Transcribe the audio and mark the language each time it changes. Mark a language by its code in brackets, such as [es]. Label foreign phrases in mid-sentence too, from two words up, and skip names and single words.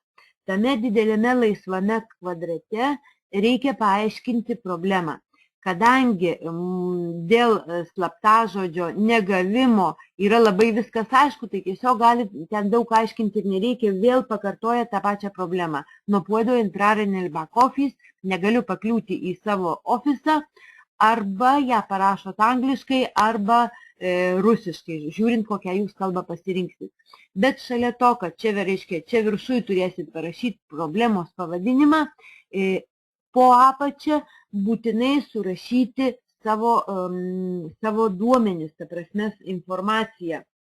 [lt] Tame dideliame laisvame kvadrate reikia paaiškinti problemą. Kadangi dėl slaptažodžio negavimo yra labai viskas aišku, tai tiesiog gali ten daug aiškinti ir nereikia, vėl pakartoja tą pačią problemą. [es] No puedo entrar en el back office, [lt] negaliu pakliūti į savo ofisą, arba ją parašot angliškai, arba rusiškai, žiūrint, kokią jūs kalbą pasirinksit. Bet šalia to, kad čia viršui turėsit parašyti problemos pavadinimą, po apačia būtinai surašyti savo duomenis, ta prasme informaciją.